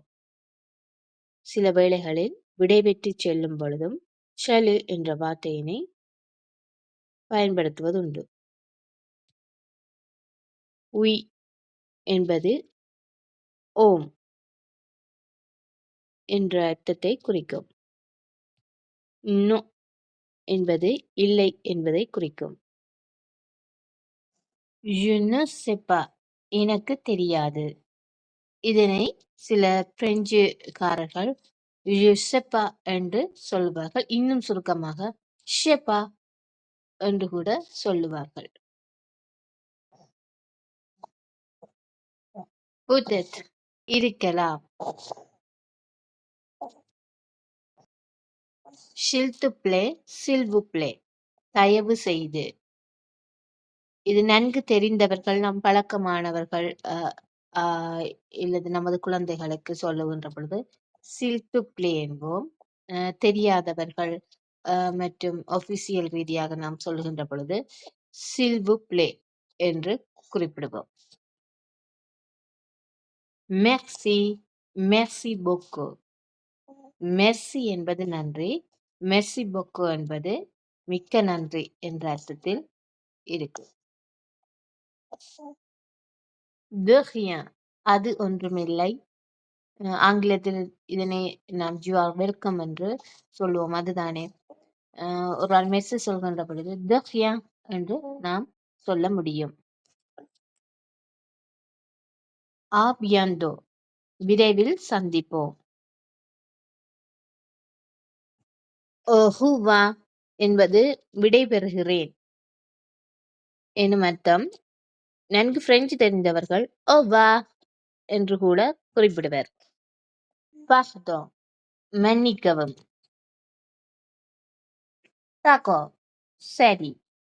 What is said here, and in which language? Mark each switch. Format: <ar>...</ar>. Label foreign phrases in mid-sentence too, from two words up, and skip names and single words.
<ta>சில வேளைகளில் விடைபெற்று செல்லும் பொழுதும் ஷெலி என்ற வார்த்தையினை பயன்படுத்துவதுண்டு. உய் என்பது ஓம் என்ற அர்த்தத்தை குறிக்கும். நோ என்பது இல்லை என்பதை குறிக்கும்.</ta> <fr>Je ne sais pas</fr> <ta>எனக்கு தெரியாது. இதனை சில பிரெஞ்சுக்காரர்கள்</ta> <fr>je sais pas</fr> <ta>என்று சொல்வார்கள். இன்னும் சுருக்கமாக</ta> <fr>sais pas</fr> <ta>என்று கூட சொல்லுவார்கள். Peut-être இருக்கலாம்.</ta> <fr>S'il te plaît, s'il vous plaît</fr> <ta>தயவு செய்து. இது நன்கு தெரிந்தவர்கள், நம் பழக்கமானவர்கள் இல்லது நமது குழந்தைகளுக்கு சொல்லுகின்ற பொழுது</ta> <fr>s'il te plaît</fr> <ta>என்போம். தெரியாதவர்கள் மற்றும் ஒபிசியல் ரீதியாக நாம் சொல்லுகின்ற பொழுது</ta> <fr>s'il vous plaît</fr> <ta>என்று குறிப்பிடுவோம்.</ta> <fr>Merci, merci beaucoup.</fr> <ta>Merci என்பது நன்றி,</ta> <fr>merci beaucoup</fr> <ta>என்பது மிக்க நன்றி என்ற அர்த்தத்தில் இருக்கு.</ta> <fr>De rien</fr> <ta>அது ஒன்றுமில்லை. ஆங்கிலத்தில் இதனை நாம்</ta> <en>you are welcome</en> <ta>என்று சொல்லுவோம். அதுதானே ஒரு ஆள் மெசேஜ் சொல்கின்ற பொழுது</ta> <fr>de rien</fr> <ta>என்று நாம் சொல்ல முடியும்.</ta> <fr>À bientôt</fr> <ta>விரைவில் சந்திப்போம்.</ta> <fr>Au revoir</fr> <ta>என்பது விடைபெறுகிறேன் எனும் அர்த்தம். நன்கு பிரெஞ்சு தெரிந்தவர்கள்</ta> <fr>au revoir</fr> <ta>என்று கூட குறிப்பிடுவர். Pardon மன்னிக்கவும். D'accord சரி.</ta>